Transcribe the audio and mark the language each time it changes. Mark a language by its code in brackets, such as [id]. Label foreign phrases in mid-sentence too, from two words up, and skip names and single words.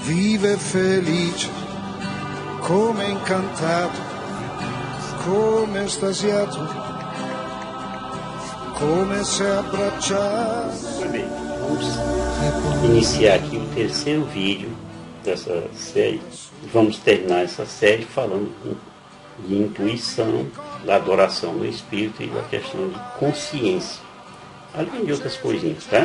[it] vive felice, come incantato, come estasiato, come se abbracciato. [pt] Muito bem, vamos iniciar aqui o terceiro vídeo dessa série. Vamos terminar essa série falando de intuição, da adoração no Espírito e da questão de consciência, além de outras coisinhas, tá?